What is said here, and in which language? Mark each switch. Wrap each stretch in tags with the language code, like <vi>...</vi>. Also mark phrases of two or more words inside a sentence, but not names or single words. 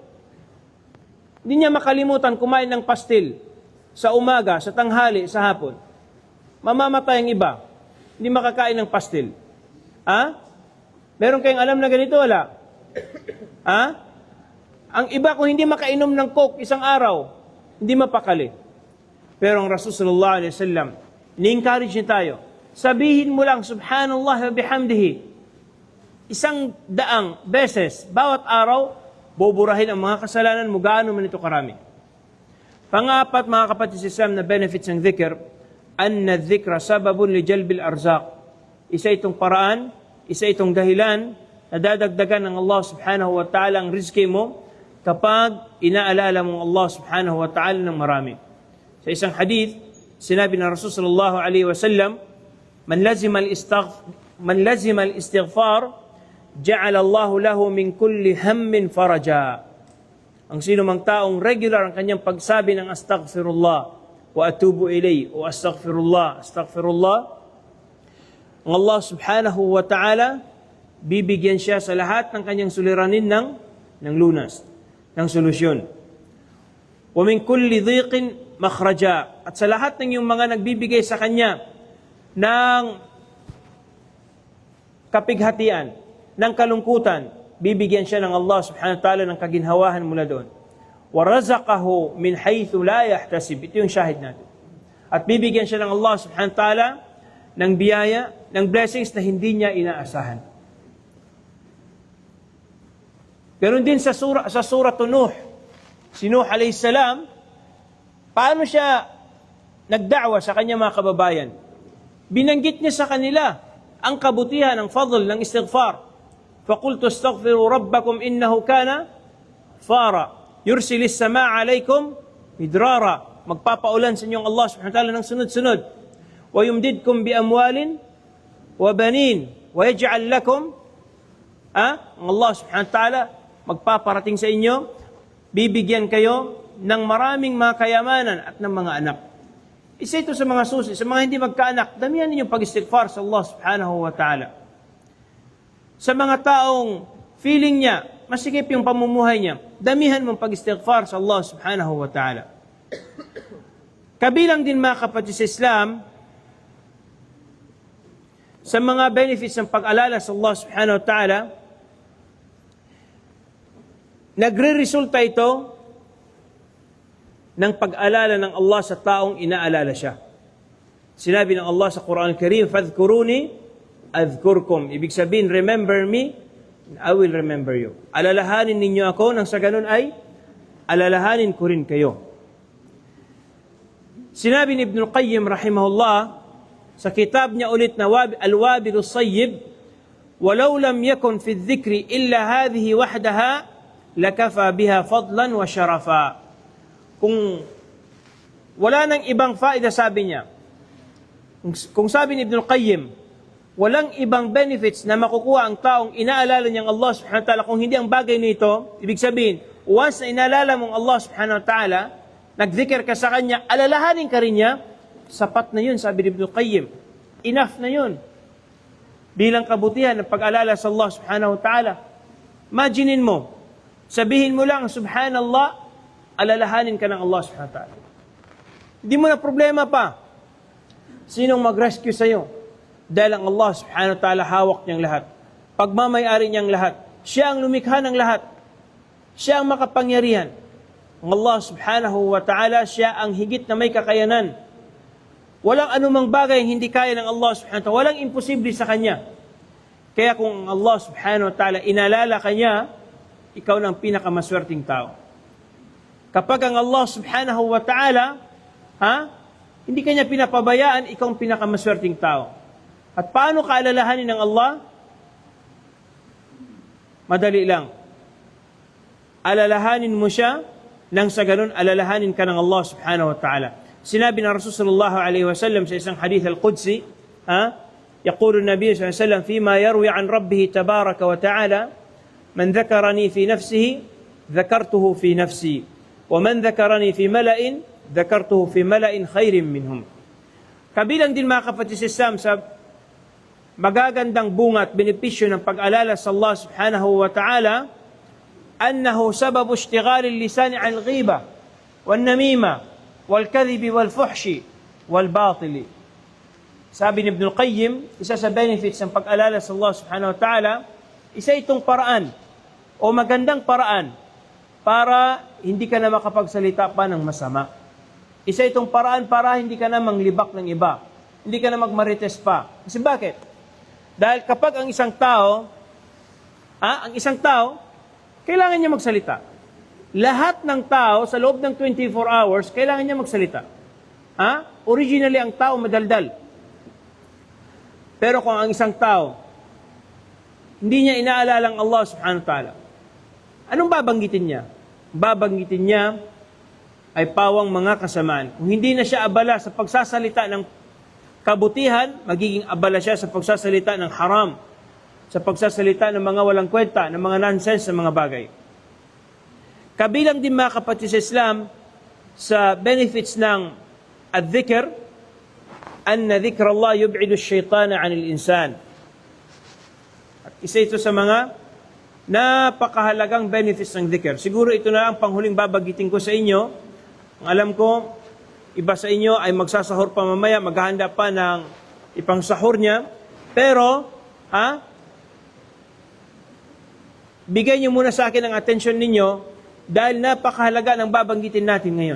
<tl>Hindi niya makalimutan kumain ng pastil sa umaga, sa tanghali, sa hapon. Mamamatay ang iba. Hindi makakain ng pastil. Meron kayong alam na ganito, wala? Ang iba kung hindi makainom ng Coke isang araw, hindi mapakali. Pero ang</tl> <ar>رسول الله صلى الله عليه وسلم,</ar> <tl>ni-encourage niya tayo. Sabihin mo lang,</tl> <ar>سبحان الله وبحمده,</ar> <tl>100 beses, bawat araw, buburahin ang mga kasalanan mo, gaano man ito karami. Pang-apat, mga kapatid sa Islam, na benefits ng dhikr,</tl> <ar>أن الذكر سبب لجلب الأرزاق.</ar> <tl>Isa itong paraan, isa itong dahilan na dadagdagan ng</tl> <ar>الله سبحانه وتعالى</ar> <tl>ang rizki mo kapag inaalala mong</tl> <ar>الله سبحانه وتعالى</ar> <tl>ng marami. Sa isang hadith, sinabi ng</tl> <ar>رسول الله عليه وسلم, من لزم الاستغفار جعل الله له من كل هم فرجا.</ar> <tl>Ang sino mang taong regular ang kanyang pagsabi ng</tl> <ar>أستغفر الله وأتوب إليه</ar> <tl>o astaghfirullah, ang</tl> <ar>الله سبحانه وتعالى</ar> <tl>bibigyan siya sa lahat ng kanyang suliranin ng lunas, ng solusyon.</tl> <ar>ومن كل ضيق مخرجا.</ar> <tl>At sa lahat ng yung mga nagbibigay sa kanya ng kapighatian, ng kalungkutan, bibigyan siya ng</tl> <ar>الله سبحانه وتعالى</ar> <tl>ng kaginhawahan mula doon.</tl> <ar>وَرَزَقَهُ مِنْ حَيْثُ لَا يَحْتَسِبْ.</ar> <tl>Ito yung shahid natin. At bibigyan siya ng</tl> <ar>الله سبحانه وتعالى</ar> <tl>ng biyaya, ng blessings na hindi niya inaasahan. Ganon din sa surah Nuh. Si Nuh</tl> <ar>عليه السلام,</ar> <tl>paano siya nagda'wa sa kanya mga kababayan? Binanggit niya sa kanila ang kabutihan, ang fadl ng istighfar.</tl> <ar>فَقُلْتُ اسْتَغْفِرُوا رَبَّكُمْ إِنَّهُ كَانَ فَارًا يُرْسِلِ السَّمَاءَ عَلَيْكُمْ مِدْرَارًا.</ar> <tl>Magpapaulan sa inyong</tl> <ar>الله سبحانه وتعالى</ar> <tl>ng sunod-sunod.</tl> <ar>وَيُمْدِدْكُمْ بِأَمْوَالٍ وَبَنِينَ وَيَجْعَلْ لَكُمْ</ar> <tl>ang</tl> <ar>الله سبحانه وتعالى</ar> <tl>magpaparating sa inyo, bibigyan kayo ng maraming mga kayamanan at ng mga anak. Isa ito sa mga susi, sa mga hindi magkaanak, damihan ninyong pag-istighfar sa</tl> <ar>الله سبحانه وتعالى.</ar> <tl>Sa mga taong feeling niya, masikip yung pamumuhay niya, damihan mong pag-istighfar sa</tl> <ar>الله سبحانه وتعالى.</ar> <tl>Kabilang din mga kapatid sa Islam, sa mga benefits ng pag-alala sa</tl> <ar>الله سبحانه وتعالى,</ar> <tl>nagre-resulta ito ng pag-alala ng Allah sa taong inaalala siya. Sinabi ng Allah sa Quran Al-Karim,</tl> <ar>"فاذكروني أذكركم."</ar> <tl>Ibig sabihin,</tl> <en>remember me, and I will remember you.</en> <tl>Alalahanin ninyo ako, nang sa ganun ay alalahanin ko rin kayo. Sinabi ni Ibn Qayyim rahimahullah sa kitab niya ulit na Al-Wabil As-Sayyib,</tl> <ar>"ولو لم يكن في الذكر إلا هذه وحدها لكفى بها فضلا وشرفا."</ar> <tl>Kung wala nang ibang faida, sabi niya, kung sabi ni Ibn Qayyim, walang ibang benefits na makukuha ang taong inaalala niyang</tl> <ar>الله سبحانه وتعالى</ar> <tl>kung hindi ang bagay nito, ibig sabihin, once na inaalala mong</tl> <ar>الله سبحانه وتعالى,</ar> <tl>nagdhikr ka sa Kanya, alalahanin ka rin niya, sapat na yun, sabi ni Ibn Qayyim. Enough na yun. Bilang kabutihan ng pag-alala sa</tl> <ar>الله سبحانه وتعالى.</ar> <tl>Imaginin mo, sabihin mo lang, subhanallah, alalahanin ka ng</tl> <ar>الله سبحانه وتعالى.</ar> <tl>Hindi mo na problema pa. Sinong mag-rescue sa'yo? Dahil ang</tl> <ar>الله سبحانه وتعالى</ar> <tl>hawak niyang lahat. Pagmamayari niyang lahat. Siya ang lumikha ng lahat. Siya ang makapangyarihan. Ang</tl> <ar>الله سبحانه وتعالى,</ar> <tl>siya ang higit na may kakayanan. Walang anumang bagay ang hindi kaya ng</tl> <ar>الله سبحانه وتعالى.</ar> <tl>Walang imposible sa Kanya. Kaya kung ang</tl> <ar>الله سبحانه وتعالى</ar> <tl>inalala ka niya, ikaw na ang pinakamaswerteng tao. Kapag ang</tl> <ar>الله سبحانه وتعالى,</ar> <tl>hindi kanya pinapabayaan, ikaw ang pinakamaswerteng tao. At paano ka alalahanin ng Allah? Madali lang. Alalahanin mo siya, nang sa ganun, alalahanin ka ng</tl> <ar>الله سبحانه وتعالى.</ar> <tl>Sinabi ng Rasul</tl> <ar>صلى الله عليه وسلم</ar> <tl>sa isang</tl> <ar>حديث القدسي, يقول النبي صلى الله عليه وسلم فيما يروي عن ربه تبارك وتعالى من ذكرني في نفسه ذكرته في نفسي ومن ذكرني في ملأ ذكرته في ملأ خير منهم.</ar> <tl>Kabilang din mga kapatid sa Islam sa magagandang bunga at benepisyo ng pag-alala sa</tl> <ar>الله سبحانه وتعالى, أنه سبب اشتغال اللسان عن الغيبة والنميمة والكذب والفحش والباطل.</ar> <tl>Sabi ni Ibn Qayyim, isa sa benefits ng pag-alala sa</tl> <ar>الله سبحانه وتعالى,</ar> <tl>isa itong paraan o magandang paraan para hindi ka na makapagsalita pa ng masama. Isa itong paraan para hindi ka na manglibak ng iba. Hindi ka na magmarites pa. Kasi bakit? Dahil kapag ang isang tao, kailangan niya magsalita. Lahat ng tao sa loob ng 24 hours, kailangan niya magsalita. Originally, ang tao madaldal. Pero kung ang isang tao, hindi niya inaalala ang</tl> <ar>الله سبحانه وتعالى,</ar> <tl>anong babanggitin niya? Babanggitin niya ay pawang mga kasamaan. Kung hindi na siya abala sa pagsasalita ng kabutihan, magiging abala siya sa pagsasalita ng haram, sa pagsasalita ng mga walang kwenta, ng mga nonsense na mga bagay. Kabilang din mga kapatid sa Islam sa benefits ng adh-dhikr,</tl> <ar>أن ذكر الله يبعد الشيطان عن الإنسان.</ar> <tl>At isa ito sa mga napakahalagang benefits ng dhikr. Siguro ito na ang panghuling babagitin ko sa inyo. Ang alam ko, iba sa inyo ay magsasahur pa mamaya, maghahanda pa ng ipang sahur niya. Pero, bigay niyo muna sa akin ang atensyon ninyo dahil napakahalaga ng babanggitin natin ngayon.</tl>